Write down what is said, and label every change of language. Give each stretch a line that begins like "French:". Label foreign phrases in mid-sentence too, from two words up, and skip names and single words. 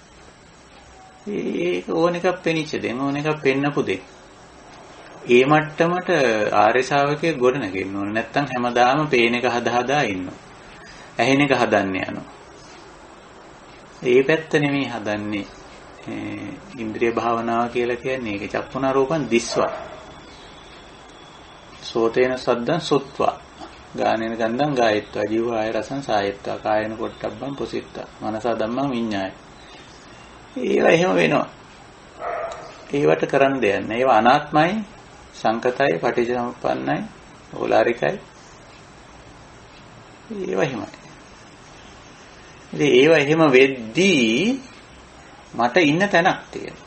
Sinhala: ඒක ඕන එකක් පෙනිච්ච දෙන්න, ඕන එකක් පෙන්නපු දෙන්න. ඒ මට්ටමට ආර්ය ශාවකයෙක් ගොඩනගෙන්න ඕනේ. නැත්තම් හැමදාම පේන එක හදා ඉන්නවා. ඇහෙන එක හදන්න යනවා. ඒ පැත්ත නෙමෙයි හදන්නේ. ඉන්ද්‍රිය භාවනාව කියලා කියන්නේ ඒක
Pali: චක්කුණා රූපං දිස්වා. සෝතේන සද්දං සුත්වා. ගානේන ගන්ධං ගායත්වා. ජීවාය රසං සායත්වා. කායන පොට්ටබ්බං පුසිත්වා. මනසා ධම්මං විඤ්ඤාය.
Sinhala: ඒවා එහෙම වෙනවා. ඒවට කරන්න දෙයක් නෑ. ඒවා අනාත්මයි, සංකතයි, පටිච්චසමුප්පන්නයි, ඕලාරිකයි. ඒවා එහෙමයි. ඉතින් ඒවා එහෙම වෙද්දී මට ඉන්න තැනක් තියෙනවා.